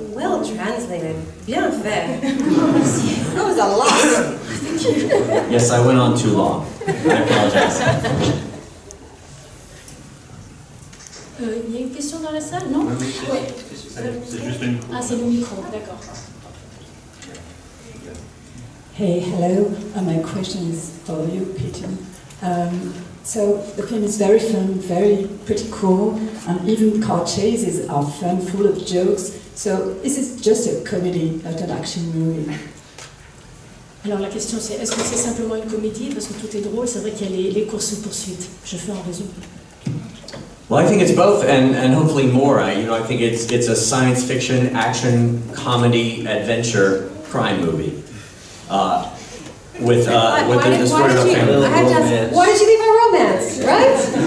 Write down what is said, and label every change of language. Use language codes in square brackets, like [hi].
[en] Well translated. [fr] Bien fait. [en] That was a lot. Yes, I went on too long. I apologize. [fr] Il y a une question dans la salle, non? Oui, c'est juste le micro. Ah, c'est le micro, d'accord. [en] Hey, hello. My question is for you, Peter. So the film is very fun, very pretty cool, and even car chases are fun, full of jokes. So is it just a comedy, not an action movie? [fr] Alors la question c'est, est-ce que c'est simplement une comédie? Parce que tout est drôle, c'est vrai qu'il y a les courses-poursuites. Je fais en résumé. [en] Well, I think it's both, and hopefully more. I think it's a science fiction, action, comedy, adventure, crime movie. With the story of a family. Why did you leave our romance, right?